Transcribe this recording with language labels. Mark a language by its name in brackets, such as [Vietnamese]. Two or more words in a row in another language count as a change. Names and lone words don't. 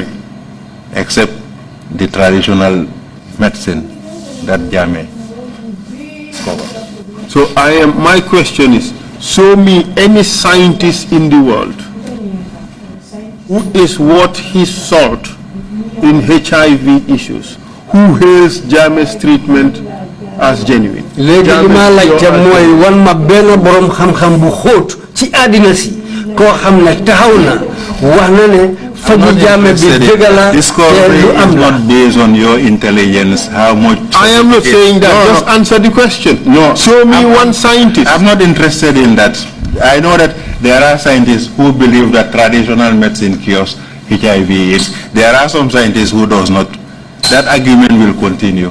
[English] Except the traditional medicine that Jammeh discovered. So my question is, show me any scientist in the world who is worth his salt in HIV issues, who hails Jammeh's treatment as genuine. [Wolof] léegi li ma laajte mooy wan ma benn borom xam-xam bu xóot ci àddina si koo xam ne taxaw na wax na ne faju Jammeh bi dëgg la te lu am la. [English] Not based on your intelligence, how much. I am not saying that. Just answer the question. No. Show me one scientist. I'm not interested in that. I know that there are scientists who believe that traditional medicine cures HIV/AIDS. There are some scientists who does not. That argument will continue.